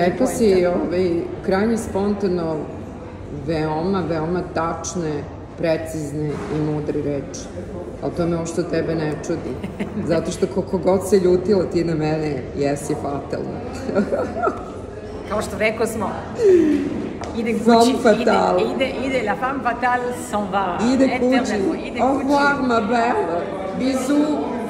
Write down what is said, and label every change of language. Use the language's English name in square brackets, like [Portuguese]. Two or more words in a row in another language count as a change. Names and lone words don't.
[Serbian] rekao si krajnje spontano veoma tačne, precizne i mudre reči. Ali to me uopšte tebe ne čudi. Zato što koliko god se ljutila ti na mene, jesi fatalna. Kao što rekao smo, ide kući, [French] ide la femme fatale s'en va. [Serbian] Ide kući. [French] Au revoir, ma belle. Bisous.